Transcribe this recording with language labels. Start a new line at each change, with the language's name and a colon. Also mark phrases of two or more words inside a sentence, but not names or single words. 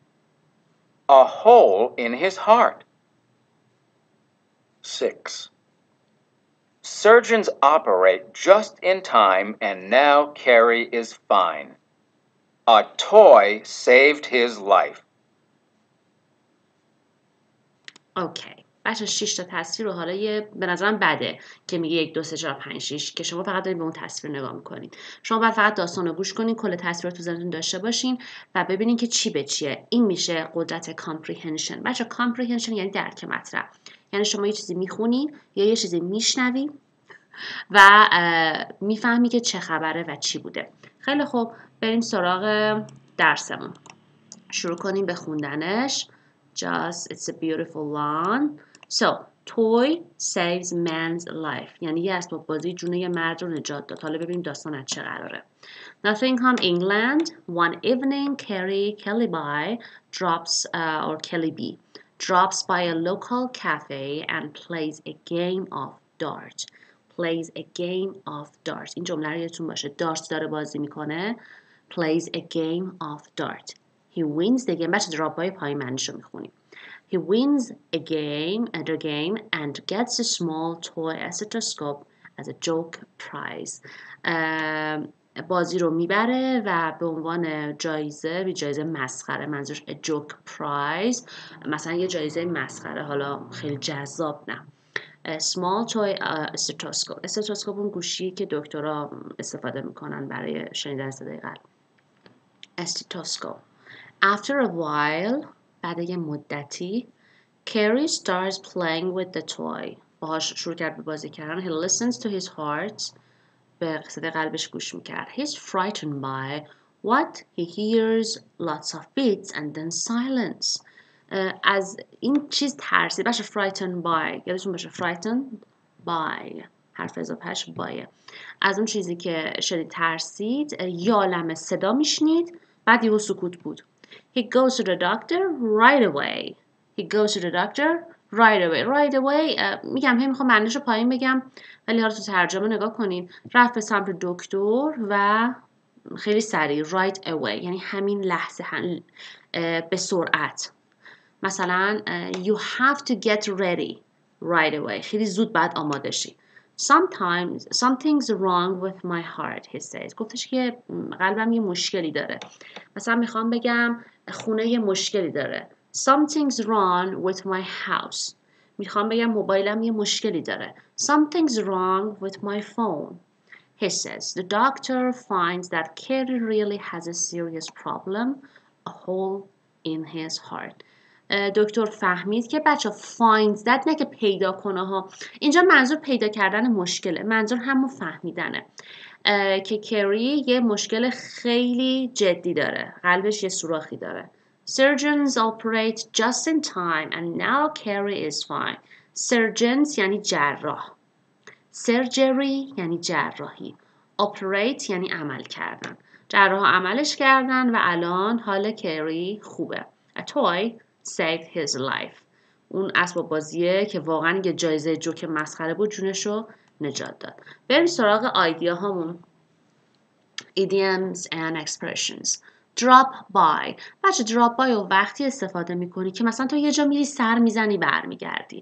English: A hole in his heart. 6. Surgeons operate just in time and now Carrie is fine. A toy saved his life.
Persian: اوکی. بچه 6 تا تصویر رو حالا به نظرم بده که میگه 1 2 3 4 5 6 که شما فقط دارید به اون تصویر نگاه میکنید. شما باید فقط داستان رو گوش کنید، کل تصویر رو تو ذهنتون داشته باشین و ببینین که چی به چیه. این میشه قدرت کامپریهنشن. بچه کامپریهنشن یعنی درک مطلب. یعنی شما یه چیزی میخونی یا یه چیزی میشنوی و میفهمی که چه خبره و چی بوده. خیلی خوب، بریم سراغ درسمون. شروع کنیم به خوندنش.
English: Just, it's a beautiful one. So, toy saves man's life.
Persian: یعنی یه اسباب بازی جون یه مرد رو نجات داد. حالا ببینیم داستان از چه قراره.
English: Nottingham, England. One evening, Carrie Kellaby drops by a local cafe and plays a game of darts. Plays a game of darts.
Persian: این جمله رو یادتون باشه. دارت داره بازی میکنه.
English: Plays a game of darts. He wins the game.
Persian: بچه درابای پایین معنیشو میخونیم.
English: He wins a game and gets a small toy stethoscope as a joke prize.
Persian: بازی رو میبره و به عنوان جایزه مسخره، منظورش
English: a joke prize،
Persian: مثلا یه جایزه مسخره، حالا خیلی جذاب نه.
English: small toy stethoscope.
Persian: استتوسکوپ اون گوشی که دکترها استفاده میکنن برای شنیدن صدای قلب.
English: stethoscope. After a while,
Persian: بعد یه مدتی،
English: Carrie starts playing with the toy.
Persian: باهاش شروع کرد به بازی کردن.
English: He listens to his heart.
Persian: به صدای قلبش گوش میکرد.
English: He's frightened by what he hears, lots of beats and then silence.
Persian: از این چیز ترسید. باشه
English: frightened by.
Persian: یادتون باشه
English: frightened by.
Persian: حرف اضافهش بایه. از اون چیزی که شدید ترسید، یه عالمه صدا میشنید، بعد یهو سکوت بود.
English: He goes to the doctor right away. He goes to the doctor right away. Right away
Persian: میگم میخوام معنیش رو پایین بگم ولی حالا تو ترجمه نگاه کنین. رفت به سمت دکتر و خیلی سریع.
English: Right away
Persian: یعنی همین لحظه به سرعت.
English: مثلا you have to get ready. right away.
Persian: خیلی زود بعد آماده شی.
English: Something's wrong with my heart, he says.
Persian: گفتش که قلبم یه مشکلی داره. مثلا میخوام بگم خونه یه مشکلی داره.
English: Something's wrong with my house.
Persian: میخوام بگم موبایلم یه مشکلی داره.
English: Something's wrong with my phone. He says, the doctor finds that Kerry really has a serious problem, a hole in his heart.
Persian: دکتر فهمید که بچه
English: finds that
Persian: نه که پیدا کنه ها. اینجا منظور پیدا کردن مشکله. منظور همون فهمیدنه. که کری یه مشکل خیلی جدی داره. قلبش یه سوراخی داره.
English: Surgeons operate just in time and now Kerry is fine.
Persian: Surgeons یعنی جراح. Surgery یعنی جراحی. Operate یعنی عمل کردن. جراح عملش کردن و الان حال کری خوبه.
English: A toy saved his life.
Persian: اون اسباب بازیه که واقعا یه جایزه جوک مسخره بود جونشو نجات داد. بریم سراغ آیدیا هامون.
English: Idioms and expressions. Drop by.
Persian: بچه
English: drop by
Persian: رو وقتی استفاده میکنی که مثلا تو یه جا میری سر میزنی برمیگردی.